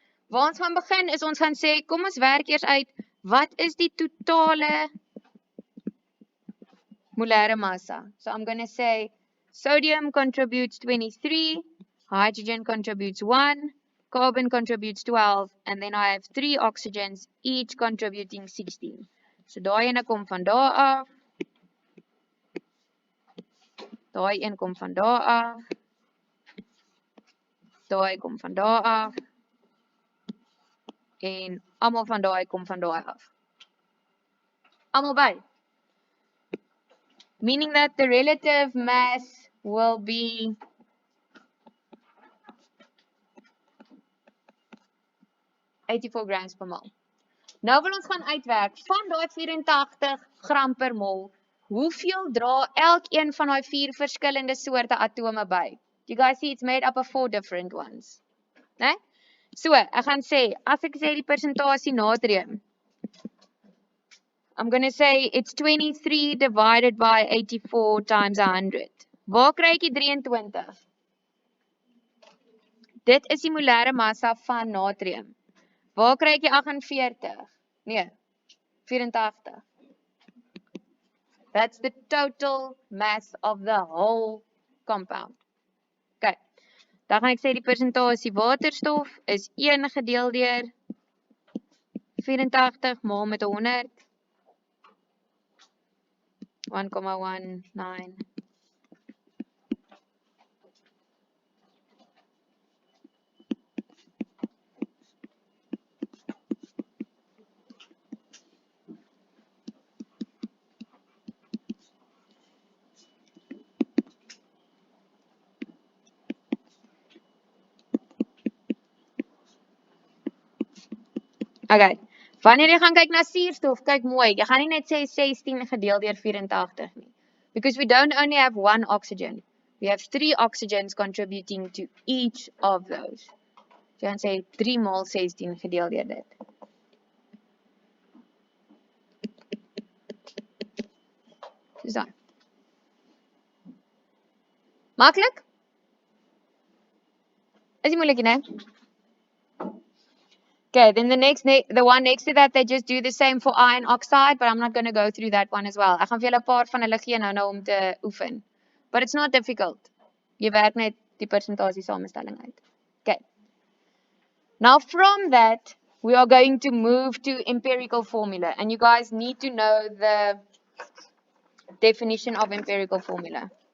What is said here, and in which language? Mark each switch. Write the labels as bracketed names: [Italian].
[Afrikaans] Waar ons gaan begin is ons gaan sê, kom ons werk eers uit, wat is die totale moleire massa? [English] So I'm going to say sodium contributes 23, hydrogen contributes 1, carbon contributes 12, and then I have 3 oxygens, each contributing 16. [Afrikaans] So daai ene kom van daar af. Daai een kom van daar af. Daai kom van daar af. En almal van daai kom van daai af. Almal by. [English] Meaning that the relative mass will be 84 grams per mol. [Afrikaans] Nou wil ons gaan uitwerk van daai 84 gram per mol. Hoeveel dra elkeen van daai 4 verskillende soorte atome by? [English] You guys see it's made up of 4 different ones. Né? So, [Afrikaans] ek gaan sê, as ek sê die persentasie natrium, [English] I'm going to say it's 23 divided by 84 times 100. [Afrikaans] Waar kry ek die 23? Dit is die molêre massa van natrium. Waar kry ek die 48? Nee, 84. [English] That's the total mass of the whole compound. [Afrikaans] Okay. Dan gaan ek sê die persentasie waterstof is 1 gedeel deur 84 maal met 100. 1,19. Okay. Wanneer jy gaan kyk na suurstof, kyk mooi. Jy gaan nie net sê 16 gedeel deur 84 nie. [English] Because we don't only have one oxygen. We have 3 oxygens contributing to each of those. [Afrikaans] So jy gaan sê 3 maal 16 gedeel deur dit. Soos daai. Maklik? Is nie moeilik nie. [English] Okay, then the one next to that, they just do the same for iron oxide, but I'm not going to go through that one as well. [Afrikaans] Ek gaan vir julle 'n paar van hulle gee nou om te oefen. [English] But it's not difficult. [Afrikaans] Jy werk net die persentasie samestelling uit. Okay. [English] Now from that, we are going to move to empirical formula. And you guys need to know the definition of empirical formula.